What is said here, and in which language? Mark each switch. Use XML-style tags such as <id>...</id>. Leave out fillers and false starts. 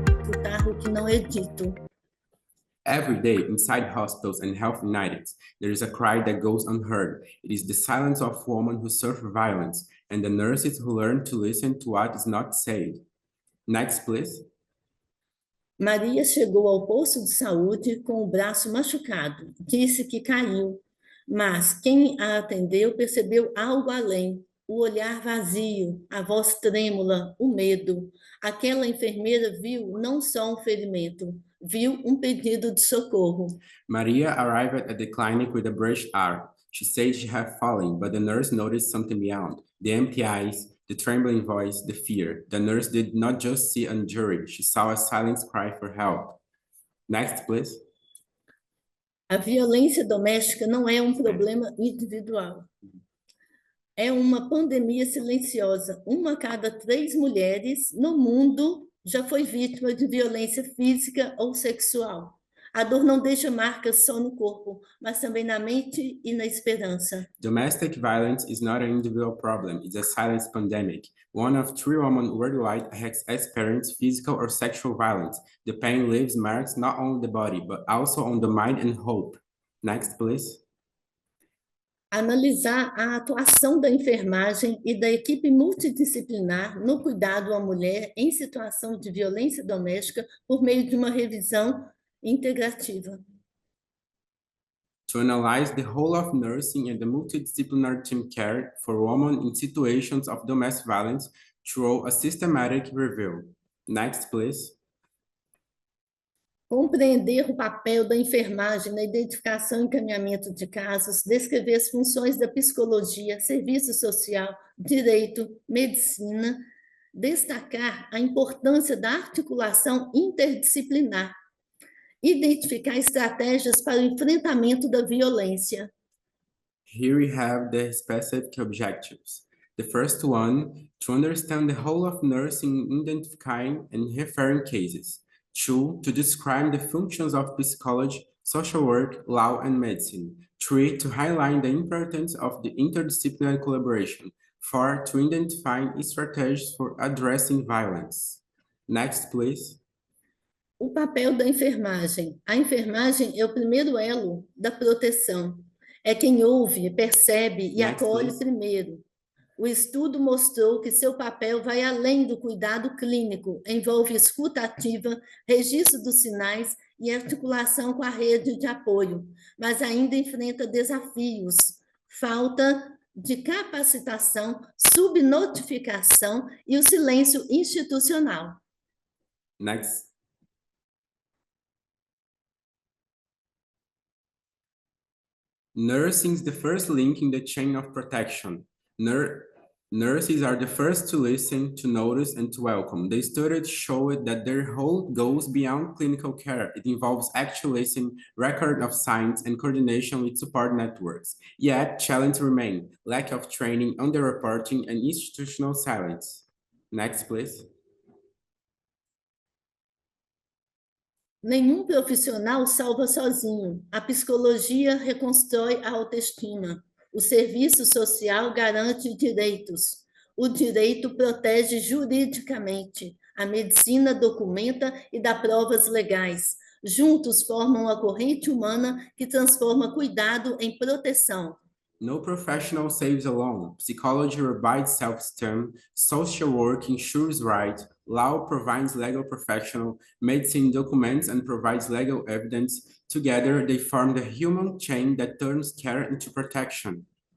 <pt>O carro que não é dito.</pt> <en>Every day, inside hospitals and health units, there is a cry that goes unheard. It is the silence of women who suffer violence and the nurses who learn to listen to what is not said. Next, please.</en> <pt>Maria chegou ao posto de saúde com o braço machucado. Disse que caiu, mas quem a atendeu percebeu algo além. O olhar vazio, a voz trêmula, o medo. Aquela enfermeira viu não só um ferimento, viu pedido de socorro.</pt> <en>Maria arrived at the clinic with a brushed arm. She said she had fallen, but the nurse noticed something beyond. The empty eyes, the trembling voice, the fear. The nurse did not just see an injury, she saw a silent cry for help. Next, please.</en> <pt>A violência doméstica não é um problema individual. É uma pandemia silenciosa. 1 a cada 3 mulheres no mundo já foi vítima de violência física ou sexual. A dor não deixa marcas só no corpo, mas também na mente e na esperança.</pt> <en>Domestic violence is not an individual problem, it's a silent pandemic. 1 of 3 women worldwide has experienced physical or sexual violence. The pain leaves marks not on the body, but also on the mind and hope. Next, please.</en> <pt>Analisar a atuação da enfermagem e da equipe multidisciplinar no cuidado à mulher em situação de violência doméstica por meio de uma revisão integrativa.</pt> <en>To analyze the whole of nursing and the multidisciplinary team care for women in situations of domestic violence through a systematic review. Next, please.</en> <pt>Compreender o papel da enfermagem na identificação e encaminhamento de casos, descrever as funções da psicologia, serviço social, direito, medicina, destacar a importância da articulação interdisciplinar, identificar estratégias para o enfrentamento da violência.</pt> <en>Here we have the specific objectives. The first one, to understand the whole of nursing in identifying and referring cases. 2, to describe the functions of psychology, social work, law, and medicine. 3, to highlight the importance of the interdisciplinary collaboration. 4, to identify strategies for addressing violence. Next, please.</en> <pt>O papel da enfermagem. A enfermagem é o primeiro elo da proteção. É quem ouve, percebe e acolhe primeiro. O estudo mostrou que seu papel vai além do cuidado clínico, envolve escuta ativa, registro dos sinais e articulação com a rede de apoio, mas ainda enfrenta desafios, falta de capacitação, subnotificação e o silêncio institucional.</pt> <en>Next. Nursing is the first link in the chain of protection. Nurses are the first to listen, to notice, and to welcome. The study showed that their role goes beyond clinical care. It involves active listening, record of signs, and coordination with support networks. Yet, challenges remain: lack of training, underreporting, and institutional silence. Next, please.</en> <pt>Nenhum profissional salva sozinho. A psicologia reconstrói a autoestima. O serviço social garante direitos. O direito protege juridicamente. A medicina documenta e dá provas legais. Juntos formam a corrente humana que transforma cuidado em proteção.</pt> <en>No professional saves alone. Psychology provides self-esteem, social work ensures right, law provides legal professional, medicine documents and provides legal evidence. Together, they form the human chain that turns care into protection.</en>